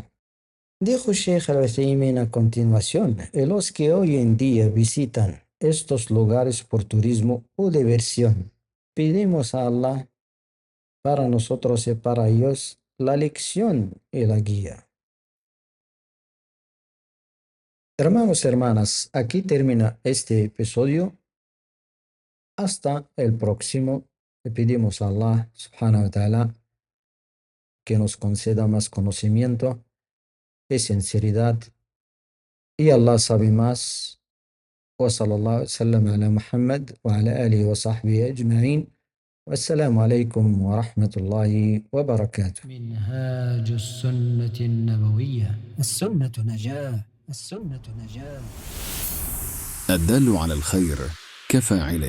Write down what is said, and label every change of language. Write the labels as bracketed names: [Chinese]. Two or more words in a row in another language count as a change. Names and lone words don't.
[Spanish] Dijo Sheikh al-Uthaymin a continuación: los que hoy en día visitan estos lugares por turismo o diversión, pedimos a Allah para nosotros y para ellos la lección y la guía. Hermanos y hermanas, aquí termina este episodio. Hasta el próximo. Le pedimos a Allah [Arabic] سبحانه وتعالى [Spanish] que nos conceda más conocimiento y sinceridad. Y Allah sabe más. [Arabic] وصلى الله وسلم على محمد وعلى آله وصحبه أجمعين والسلام عليكم ورحمة الله وبركاته. منهاج السنة النبوية. السنة نجاة، السنة نجاة. الدال على الخير كفاعله.